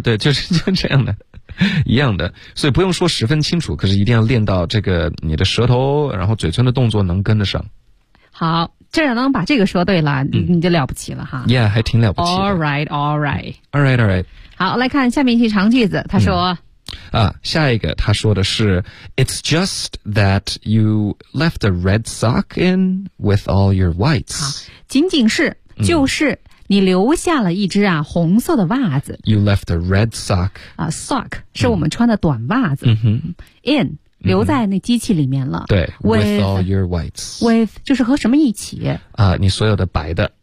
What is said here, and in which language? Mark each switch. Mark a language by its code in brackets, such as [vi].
[zh] 对，就是这样的，一样的。所以不用说十分清楚，可是一定要练到这个你的舌头，然后嘴唇的动作能跟得上。好。这样能把这个说对了，你就了不起了哈。 Yeah, 还挺了不起的。 [en] Alright, alright. Alright, alright. [zh] 好，来看下面一句长句子，他说。下一个他说的是 [en] It's just that you left a red sock in with all your whites. [zh] 仅仅是就是你留下了一只啊红色的袜子。 [en] You left a red sock. [zh] Sock 是我们穿的短袜子。In. 留在那机器里面了。 [en] 对 with all your whites. [zh] With, 就是和什么一起啊你所有的白的。